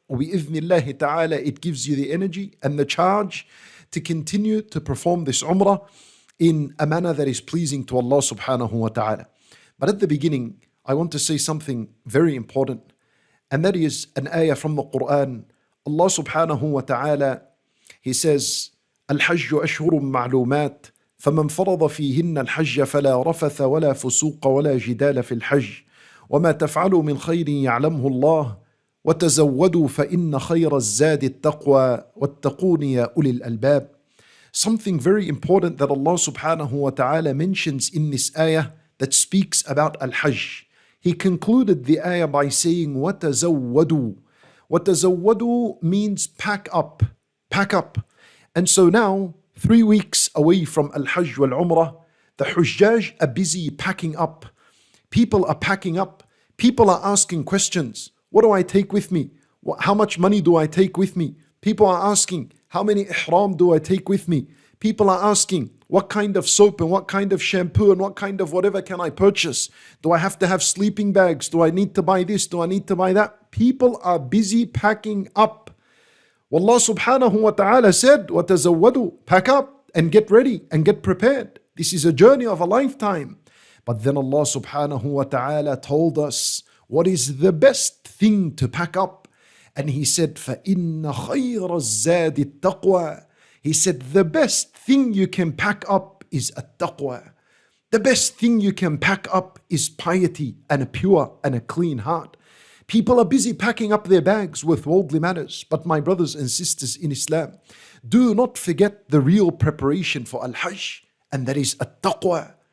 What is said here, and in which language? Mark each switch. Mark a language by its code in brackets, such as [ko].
[en] Bi-idhnillahi ta'ala, it gives you the energy and the charge to continue to perform this Umrah in a manner that is pleasing to Allah subhanahu wa ta'ala. But at the beginning, I want to say something very important, and that is an ayah from the Quran. [ar] Allah subhanahu wa ta'ala, [en] He says, [ar] Al-Hajj ashhurun ma'lumat, فمن فرض فيهن الحج فلا رفث ولا فسوق ولا جدال في الحج وما تفعلوا من خير يعلمه الله وتزودوا فإن خير الزاد التقوى واتقون يا أولي الألباب. [en] Something very important that Allah subhanahu wa ta'ala mentions in this ayah that speaks about Al-Hajj. He concluded the ayah by saying, [ar] وَتَزَوَّدُوا. وَتَزَوَّدُوا [en] means pack up, pack up. And so now, 3 weeks away from Al-Hajj wal-Umrah, the Hujjaj are busy packing up. People are packing up. People are asking questions. What do I take with me? How much money do I take with me? People are asking, how many ihram do I take with me? People are asking, what kind of soap and what kind of shampoo and what kind of whatever can I purchase? Do I have to have sleeping bags? Do I need to buy this? Do I need to buy that? People are busy packing up. Allah subhanahu wa ta'ala said, [ar] وَتَزَوَّدُوا, [en] pack up. and get ready and get prepared. This is a journey of a lifetime. But then Allah subhanahu wa ta'ala told us what is the best thing to pack up. And He said, [ar] فَإِنَّ خَيْرَ الزَّادِ التَّقْوَى. [en] He said, the best thing you can pack up is at-taqwa. The best thing you can pack up is piety and a pure and a clean heart. People are busy packing up their bags with worldly matters. But my brothers and sisters in Islam, do not forget the real preparation for Al-Hajj, and that is at-taqwa.